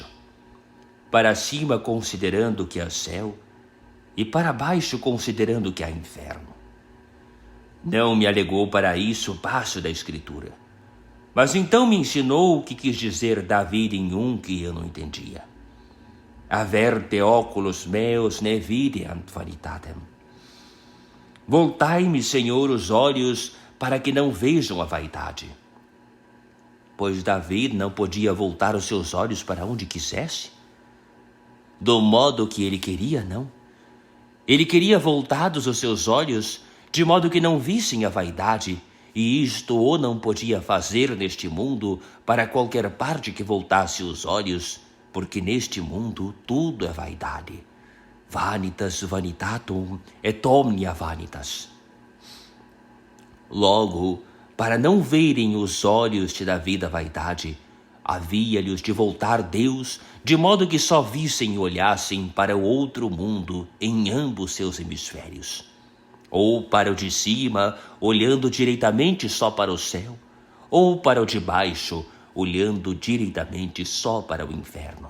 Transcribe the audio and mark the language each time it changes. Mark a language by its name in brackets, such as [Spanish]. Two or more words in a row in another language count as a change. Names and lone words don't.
[Portuguese] Para cima considerando que há céu, e para baixo considerando que há inferno. Não me alegou para isso o passo da Escritura, mas então me ensinou o que quis dizer David em um que eu não entendia. [Latin] Averte oculos meus ne videant vanitatem. [Portuguese] Voltai-me, Senhor, os olhos para que não vejam a vaidade. Pois David não podia voltar os seus olhos para onde quisesse? Do modo que ele queria, não. Ele queria voltados os seus olhos, de modo que não vissem a vaidade, e isto o não podia fazer neste mundo para qualquer parte que voltasse os olhos, porque neste mundo tudo é vaidade. [Latin] vanitas vanitatum et omnia vanitas. [Portuguese] Logo, para não verem os olhos da vida a vaidade, havia-lhes de voltar Deus, de modo que só vissem e olhassem para o outro mundo em ambos seus hemisférios, ou para o de cima, olhando direitamente só para o céu, ou para o de baixo, olhando direitamente só para o inferno.